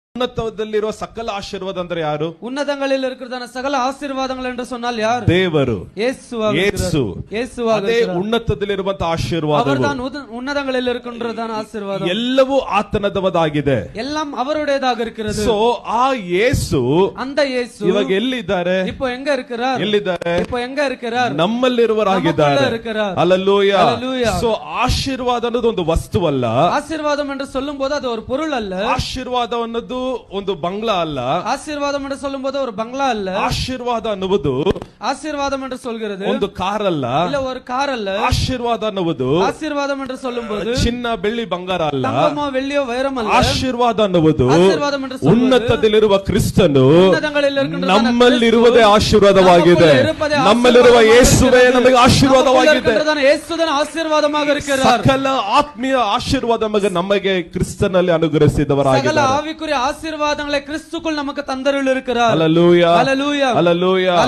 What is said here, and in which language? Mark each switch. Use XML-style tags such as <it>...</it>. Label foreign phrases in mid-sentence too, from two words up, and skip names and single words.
<kn>ಉನ್ನತದಲ್ಲಿರುವ ಸಕಲ ಆಶೀರ್ವಾದ ಅಂದ್ರೆ ಯಾರು?</kn> <ta>உன்னதங்களில் இருக்கிறதான சகல ஆசீர்வாதங்கள் என்று சொன்னால் யார்?</ta> <kn>ದೇವರು,</kn> <ta>இயேசுவாக</ta> <kn>ಯೇಸು.</kn> <ta>இயேசுவாக</ta> <kn>ಅದೇ ಉನ್ನತದಲ್ಲಿರುವಂತಹ ಆಶೀರ್ವಾದ.</kn> <ta>அவர்தான் உன்னதங்களில் இருக்கின்றதான ஆசீர்வாதம்.</ta> <kn>ಎಲ್ಲವೂ ಆತನದವಾಗಿದೆ.</kn> <ta>எல்லாம் அவருடையதாக இருக்கிறது.</ta> <kn>ಸೊ ಆ ಯೇಸು</kn> <ta>அந்த இயேசு</ta> <kn>ಇವಾಗ ಎಲ್ಲಿದ್ದಾರೆ?</kn> <ta>இப்போ எங்க இருக்கிறார்?</ta> <kn>ಎಲ್ಲಿದ್ದಾರೆ?</kn> <ta>இப்போ எங்க இருக்கிறார்?</ta> <kn>ನಮ್ಮಲ್ಲಿರುವರಾಗಿದ್ದಾರೆ. Hallelujah. ಹಲ್ಲೆಲೂಯಾ. ಸೊ ಆಶೀರ್ವಾದ ಅನ್ನೋದು ಒಂದು ವಸ್ತುವಲ್ಲ.</kn> <ta>ஆசீர்வாதம் என்று சொல்லும்போது அது ஒரு பொருள் அல்ல.</ta> <kn>ಆಶೀರ್ವಾದ ಅನ್ನೋದು ಒಂದು ಬಂಗ್ಲಾ ಅಲ್ಲ.</kn> <ta>ஆசீர்வாதம் என்று சொல்லும்போது ஒரு பங்களா அல்ல.</ta> <kn>ಆಶೀರ್ವಾದ ಅನ್ನುವುದು</kn> <ta>ஆசீர்வாதம் என்று சொல்கிறது</ta> <kn>ಒಂದು ಕಾರ್ ಅಲ್ಲ.</kn> <ta>இல்ல ஒரு கார் அல்ல.</ta> <kn>ಆಶೀರ್ವಾದ ಅನ್ನುವುದು</kn> <ta>ஆசீர்வாதம் என்று சொல்லும்போது</ta> <kn>ಚಿನ್ನ ಬೆಳ್ಳಿ ಬಂಗಾರ ಅಲ್ಲ.</kn> <ta>தங்கமோ வெள்ளியோ வைரம் அல்ல.</ta> <kn>ಆಶೀರ್ವಾದ ಅನ್ನುವುದು</kn> <ta>ஆசீர்வாதம் என்று சொல்லுவது</ta> <kn>ಉನ್ನತದಲ್ಲಿರುವ ಕ್ರಿಸ್ತನು ಉನ್ನತಗಳಲ್ಲಿ ಇರುವಂತಹ ನಮ್ಮಲ್ಲಿರುವುದೇ ಆಶೀರ್ವಾದವಾಗಿದೆ. ನಮ್ಮಲ್ಲಿರುವ ಯೇಸುವೇ ನಮಗೆ ಆಶೀರ್ವಾದವಾಗಿದೆ. ಯೇಸುವಿನ ಆಶೀರ್ವಾದமாக இருக்கிறார். ಸಕಲ ಆತ್ಮೀಯ ಆಶೀರ್ವಾದ ನಮಗೆ ಕ್ರಿಸ್ತನಲ್ಲಿ ಅನುಗ್ರಹಿಸಿದವರಾಗಿದ್ದಾರೆ.</kn> <ta>சகல ஆவிக்குரிய ஆசீர்வாதங்களை கிறிஸ்துக்குள் நமக்கு தந்தருள் இருக்கிறார். ஹல்லேலூயா, ஹல்லேலூயா, ஹல்லேலூயா.</ta>